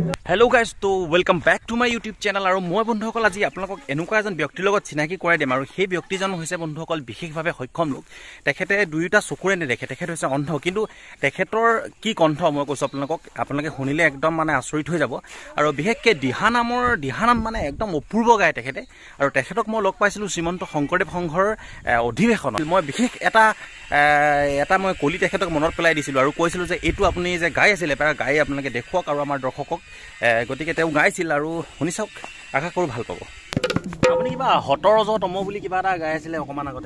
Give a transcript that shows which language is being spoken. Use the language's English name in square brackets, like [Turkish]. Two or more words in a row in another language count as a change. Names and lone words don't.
[English] hello guys [Assamese] तो [English] welcome back to my YouTube channel [Assamese] और মই বন্ধুসকল আজি আপোনালোক এনেকুৱা এজন ব্যক্তিৰ লগত চিনাকি কৰাই দিম और সেই ব্যক্তিজন হৈছে বন্ধুসকল বিশেষভাৱে সক্ষম লোক তেখেতে দুইটা চকুৰে নেদেখে তেখেত হৈছে অন্ধ কিন্তু তেখেতৰ কি কণ্ঠ মই কৈছো আপোনালোকে শুনিলে একদম মানে আচৰিত হৈ যাব আৰু বিশেষকৈ দিহানাম মানে একদম অপূৰ্ব গায় তেখেতে আৰু তেখেতক মই লগ পাইছিলো শ্ৰীমন্ত শংকৰদেৱ সংঘৰ অধিৱেশনত মই বিশেষ এটা মই কলি তেখেতক মনত পেলাই দিছিলো আৰু কৈছিলো যে এইটো আপুনি যে গাই আছিল এবাৰ গাই আপোনালোকে দেখুৱাওক আৰু আমাৰ দৰ্শকক গতিকে তেওঁ গাইছিল আৰু শুনি চাওক আশা কৰো ভাল পাব আপুনি কিবা হতৰজতম বুলি কিবা এটা গাই আছিলে অকমান আগতে